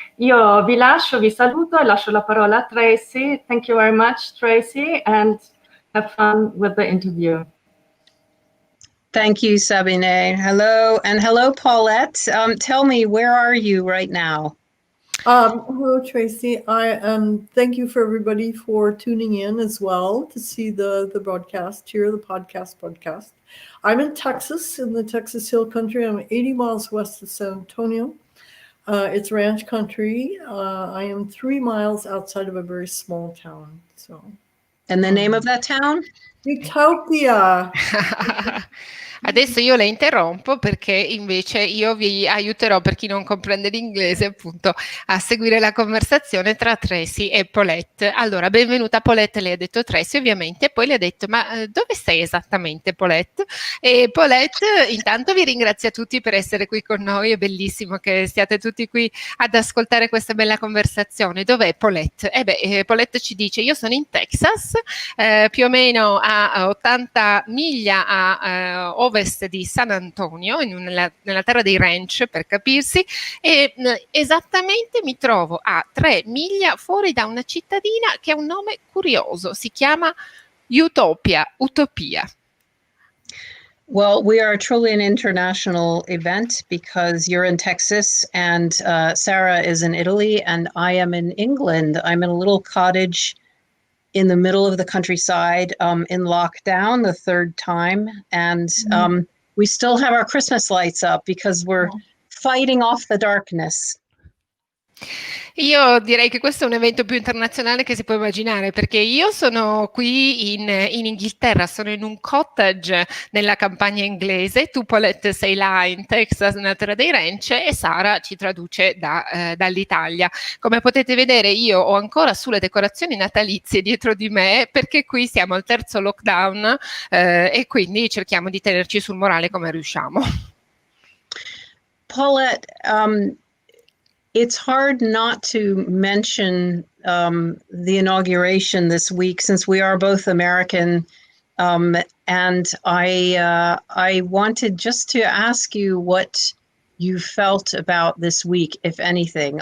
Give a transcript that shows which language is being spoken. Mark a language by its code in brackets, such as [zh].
[it] Io vi saluto e lascio la parola a Tracy. [en] Thank you very much, Tracy, and have fun with the interview. Thank you, Sabine. Hello, and hello, Paulette. Tell me, where are you right now? Hello, Tracy. Thank you for everybody for tuning in as well to see the broadcast here, the podcast. I'm in Texas, in the Texas Hill Country. I'm 80 miles west of San Antonio. It's ranch country. I am 3 miles outside of a very small town. And the name of that town? Utopia. [it] Adesso io le interrompo perché invece io vi aiuterò, per chi non comprende l'inglese, appunto, a seguire la conversazione tra Tracy e Paulette. Allora, benvenuta Paulette, lei ha detto Tracy ovviamente, e poi le ha detto ma dove sei esattamente Paulette? E Paulette intanto vi ringrazia tutti per essere qui con noi, è bellissimo che siate tutti qui ad ascoltare questa bella conversazione. Dov'è Paulette? Paulette ci dice io sono in Texas, più o meno a 80 miglia a ovest di San Antonio, nella terra dei ranch per capirsi, e esattamente mi trovo a 3 miglia fuori da una cittadina che ha un nome curioso, si chiama Utopia. [en] Well, we are truly an international event because you're in Texas and Sarah is in Italy and I am in England. I'm in a little cottage in the middle of the countryside, in lockdown the third time. And we still have our Christmas lights up because we're fighting off the darkness. [it] Io direi che questo è un evento più internazionale che si può immaginare, perché io sono qui in Inghilterra, sono in un cottage nella campagna inglese, tu Paulette sei là in Texas, nella terra dei ranch, e Sara ci traduce dall'Italia. Come potete vedere io ho ancora sulle decorazioni natalizie dietro di me, perché qui siamo al terzo lockdown e quindi cerchiamo di tenerci sul morale come riusciamo. [en] Paulette, it's hard not to mention the inauguration this week, since we are both American, and I wanted just to ask you what you felt about this week, if anything.